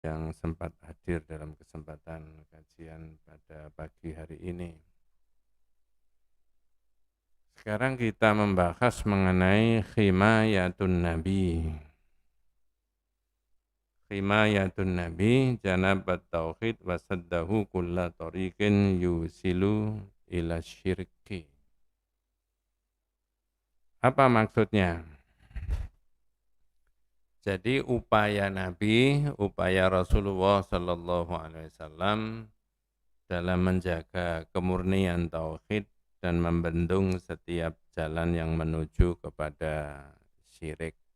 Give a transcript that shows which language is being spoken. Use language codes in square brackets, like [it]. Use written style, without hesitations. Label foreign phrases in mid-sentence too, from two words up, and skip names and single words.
[id] yang sempat hadir dalam kesempatan kajian pada pagi hari ini. Sekarang kita membahas mengenai [ar] حماية النبي. حماية النبي جناب التوحيد وسده كل طريق يوصل إلى الشرك. [id] Apa maksudnya? Jadi upaya Nabi, upaya Rasulullah [ar] صلى الله عليه وسلم [id] dalam menjaga kemurnian tauhid dan membendung setiap jalan yang menuju kepada syirik.